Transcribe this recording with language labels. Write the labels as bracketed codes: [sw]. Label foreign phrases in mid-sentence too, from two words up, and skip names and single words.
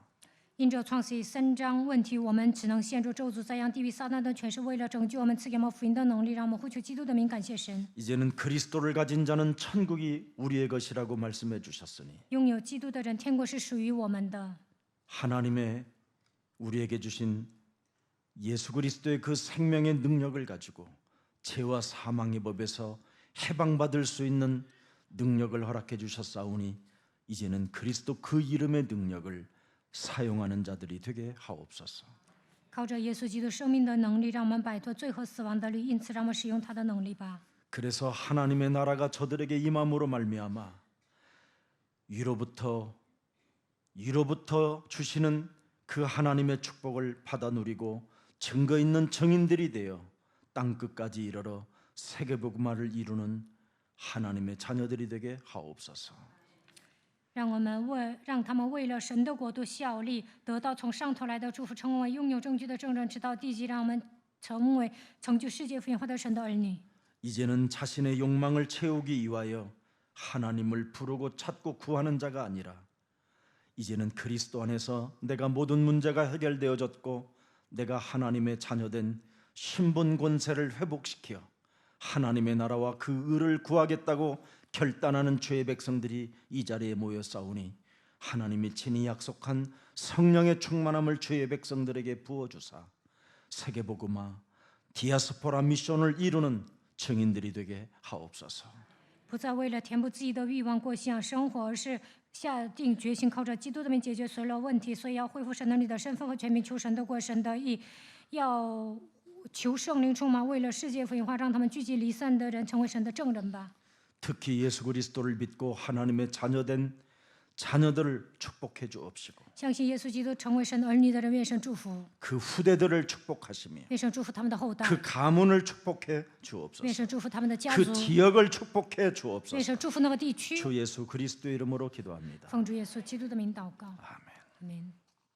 [zh] 因着创世3章问题，我们只能陷入咒诅、灾殃、地狱、撒旦的权势，为了拯救我们，赐给我们福音的能力，让我们呼求基督的名，感谢神。 [ko] 이제는 그리스도를 가진 자는 천국이 우리의 것이라고 말씀해 주셨으니 [zh] 拥有基督的人，天国是属于我们的。 [ko] 하나님의 우리에게 주신 예수 그리스도의 그 생명의 능력을 가지고 죄와 사망의 법에서 해방받을 수 있는 능력을 허락해 주셨사오니 이제는 그리스도 그 이름의 능력을 사용하는 자들이 되게 하옵소서. [zh] 靠着耶稣基督生命的能力，让我们摆脱罪和死亡的律，因此让我们使用他的能力吧。 [ko] 그래서 하나님의 나라가 저들에게 임함으로 말미암아 위로부터 주시는 그 하나님의 축복을 받아 누리고 증거 있는 증인들이 되어 땅 끝까지 이르러 세계복음화를 이루는 하나님의 자녀들이 되게 하옵소서. [zh] 让他们为了神的国度效力，得到从上头来的祝福，成为拥有证据的证人，直到地极，让我们成为成就世界福音化的神的儿女。 [ko] 이제는 자신의 욕망을 채우기 위하여 하나님을 부르고 찾고 구하는 자가 아니라 이제는 그리스도 안에서 내가 모든 문제가 해결되어졌고 내가 하나님의 자녀된 신분 권세를 회복시켜 하나님의 나라와 그 의를 구하겠다고 결단하는 주의 백성들이 이 자리에 모여 싸우니 하나님이 친히 약속한 성령의 충만함을 주의 백성들에게 부어주사 세계복음화 디아스포라 미션을 이루는 증인들이 되게 하옵소서. [zh] 不再为了填补自己的欲望过信仰生活，而是下定决心靠着基督的名解决所有问题。所以要恢复神能力的身份和权柄，求神的国、神的义，要求圣灵充满，为了世界福音化，让他们聚集离散的人成为神的证人吧。 [ko] 특히 예수 그리스도를 믿고 하나님의 자녀된 자녀들을 축복해 주옵시고 [zh] 相信耶稣基督成为神儿女的人，愿神祝福， [ko] 그 후대들을 축복하시며 [zh] 愿神祝福他们的后代， [ko] 그 가문을 축복해 [zh] 愿 [ko] 주옵소서. [zh] 神祝福他们的家 [ko] 그 [zh] 族， [ko] 지역을 축복해 [zh] 愿 [ko] 주옵소서. [zh] 神祝福那个地区。 [ko] 주 예수 그리스도 이름으로 기도합니다. [zh] 奉主耶稣基督的名祷告， [ko] 아멘. [zh] 阿门。